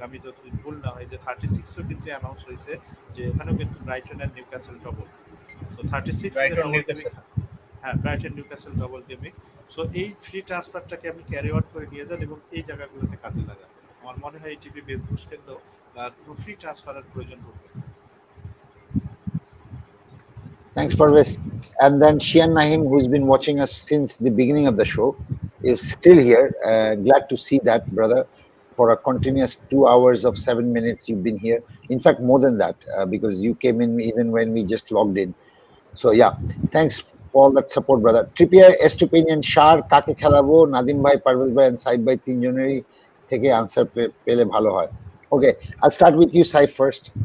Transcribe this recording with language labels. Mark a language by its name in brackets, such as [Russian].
[Bangla] আমি যদি ভুল না হয় যে 36ও কিন্তু অ্যানাউন্স হয়েছে যে এখানেও কিন্তু Brighton and Newcastle double. So 36 double gaming, হ্যাঁ Brighton Newcastle double gaming. So এই ফ্রি ট্রান্সফারটাকে আপনি ক্যারি আউট করে নিয়ে যান এবং এই জায়গাগুলোতে কাজে লাগান। আমার মনে হয় এই টিভি বেস বুস্ট কিন্তু কোনো ফ্রি ট্রান্সফারের প্রয়োজন পড়বে। [English] Thanks, Parvesh. And then Shian Nahim, who's been watching us since the beginning of the show, is still here. Glad to see that, brother. For a continuous 2 hours of 7 minutes, you've been here. In fact, more than that, because you came in even when we just logged in. So yeah, thanks for that support, brother. Trippier, Estupinian, Shar, [Bangla] কাকে খেলাবো? নাদিম ভাই, পারভেজ ভাই, and Saif ভাই তিনজনেরই থেকে answer পেলে ভালো হয়। [English] Okay, I'll start with you, Saif, first.